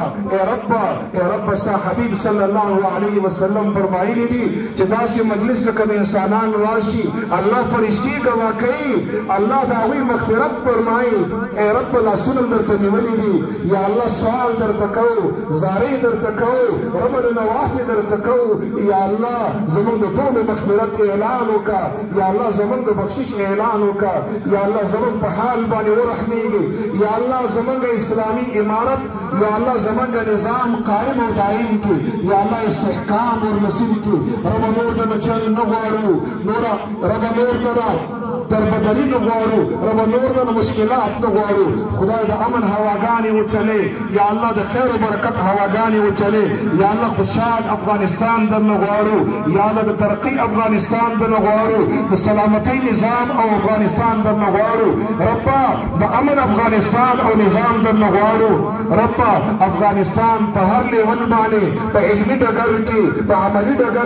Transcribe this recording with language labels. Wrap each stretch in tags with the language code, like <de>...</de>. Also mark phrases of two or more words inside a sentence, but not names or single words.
<ps>اے رب ستا حبیب</ps> <ar>صلی الله علیه وسلم</ar> <ps>فرمایلی دي چې داسې مجلس کې انسانان راشي الله فرشتي گواه کوي الله دا وی مغفرت فرمایي اے رب لاسونه درته نیولې دي</ps> <ar>یا الله</ar> <ps>سوال درته کوو زارۍ درته کوو رب نوافل درته کوو</ps> <ar>یا الله</ar> <ps>زموږ د ټول مغفرت اعلان وکړه</ps> <ar>یا الله</ar> <ps>زموږ د بخشش اعلان وکړه</ps> <ar>یا الله</ar> <ps>زموږ په حال باندې ورحمېږي</ps> <ar>یا الله</ar> <ps>زموږ اسلامي امارت</ps> <ar>یا الله</ar> <ps>زموږ نظام قائم او دائم کی</ps> <ar>یا الله</ar> <ps>استحکام اور نصیب کی رب نور د چل نه غواړو نور رب نور د دربدری نه غواړو رب نور د مشکلات نه غواړو خدای د امن هواګانې وچلې</ps> <ar>یا الله</ar> <ps>د خیر او برکت هواګانې وچلې</ps> <ar>یا الله</ar> <ps>خوشحال افغانستان در نه غواړو یا الله د ترقی افغانستان در نه غواړو د سلامتی نظام او افغانستان در نه غواړو رب د امن افغانستان او نظام در نه غواړو رب افغانستان په هر لیول باندې په علمي ډګر کې په عملي ډګر</ps>